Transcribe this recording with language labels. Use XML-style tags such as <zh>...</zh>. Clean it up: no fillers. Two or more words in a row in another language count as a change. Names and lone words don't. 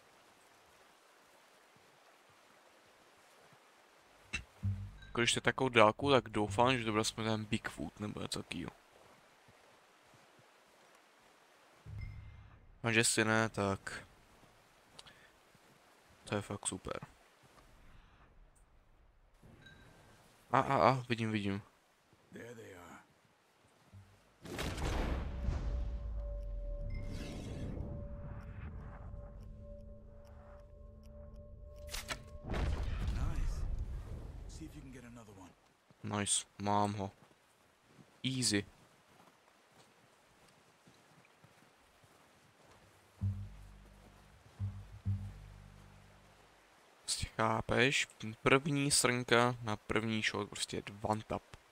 <cs>Když to je takovou dálku, tak doufám, že to bude aspoň ten Bigfoot nebo něco takovýho. A že si ne, tak... To je fakt super. Vidím.</cs> <en>There they are. Nice. See if you can get another one. Nice,</en> <cs>mám ho. Easy. Prostě chápeš? První srnka na první shot, prostě</cs> <en>one tap.</en>